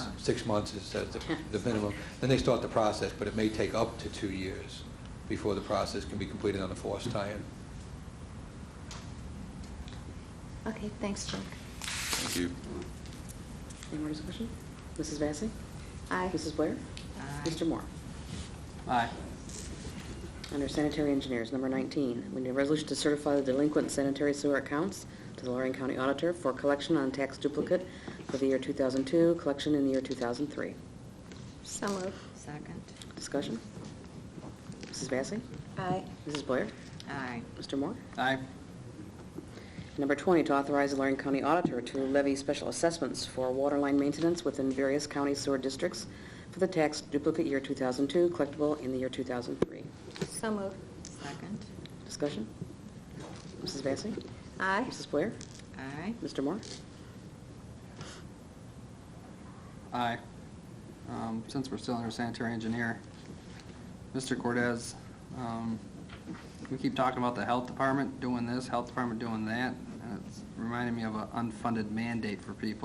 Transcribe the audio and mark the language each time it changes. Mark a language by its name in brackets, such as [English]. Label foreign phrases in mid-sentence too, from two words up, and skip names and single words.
[English] 6 months is the minimum. Then they start the process, but it may take up to 2 years before the process can be completed on a forced tie-in. Okay, thanks, Jack. Thank you. Any more discussion? Mrs. Vacy? Aye. Mrs. Blair? Aye. Mr. Moore? Aye. Under sanitary engineers, number 19, we need a resolution to certify the delinquent sanitary sewer accounts to the Lorain County Auditor for collection on tax duplicate for the year 2002, collection in the year 2003. So moved. Second. Discussion? Mrs. Vacy? Aye. Mrs. Blair? Aye. Mr. Moore? Aye. Number 20, to authorize the Lorain County Auditor to levy special assessments for water line maintenance within various county sewer districts for the tax duplicate year 2002, collectible in the year 2003. So moved. Second. Discussion? Mrs. Vacy? Aye. Mrs. Blair? Aye. Mr. Moore? Aye. Since we're still under sanitary engineer, Mr. Cortez, we keep talking about the health department doing this, health department doing that, and it's reminding me of an unfunded mandate for people.